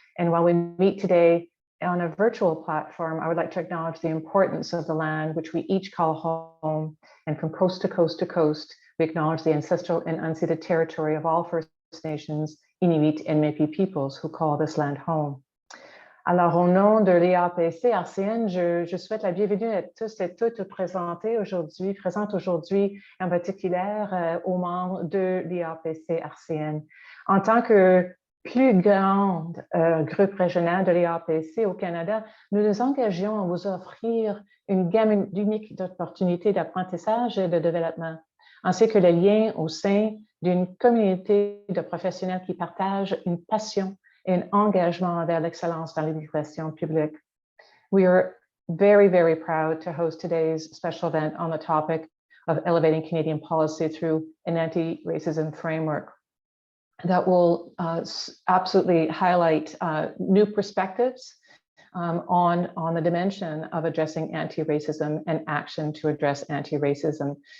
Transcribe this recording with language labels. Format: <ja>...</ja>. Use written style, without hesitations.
<en>And while we meet today on a virtual platform, I would like to acknowledge the importance of the land which we each call home. And from coast to coast to coast, we acknowledge the ancestral and unceded territory of all First Nations, Inuit et Métis peoples who call this land home.</en> <fr>Alors, au nom de l'IAPC-RCN, je souhaite la bienvenue à tous et toutes présentes aujourd'hui, en particulier aux membres de l'IAPC-RCN. En tant que plus grand groupe régional de l'IAPC au Canada, nous nous engageons à vous offrir une gamme unique d'opportunités d'apprentissage et de développement, ainsi que les liens au sein d'une communauté de professionnels qui partagent une passion et un engagement vers l'excellence dans l'éducation publique.</fr> <en>We are very, very proud to host today's special event on the topic of elevating Canadian policy through an anti-racism framework that will absolutely highlight new perspectives on the dimension of addressing anti-racism and action to address anti-racism.</en>